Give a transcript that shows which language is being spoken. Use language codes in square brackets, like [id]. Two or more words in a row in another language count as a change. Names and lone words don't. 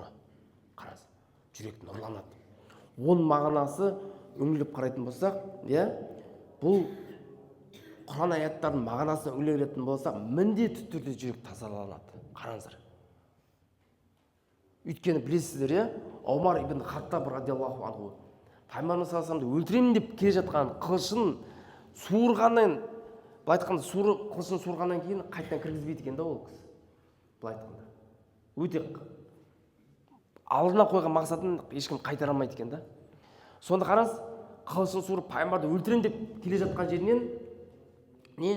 [kk] Қараңыз, жүрек нұрланады. Оның мағынасы үңіліп қарайтын болсақ, бұл Құран аяттардың мағынасына үңілетін болсақ, міндетті түрде жүрек тазаланады. Қараңыздар. Өйткені білесіздер, Омар ибн Хаттаб [ar] رضي الله عنه [kk] Пайғамбар [ar] صلى الله عليه وسلم [kk] өлтіремін деп келе жатқан қылышын суырғаннан, былай айтқанда қылышын суырғаннан кейін қайтадан кіргізбейді екен да ол кісі. Былай айтқанда. Өте алдына қойған мақсатын ешкім қайтара алмайды екен да. Сонда қараңыз, қылышын суырып пайғамбарды өлтіремін деп келе жатқан жерінен не?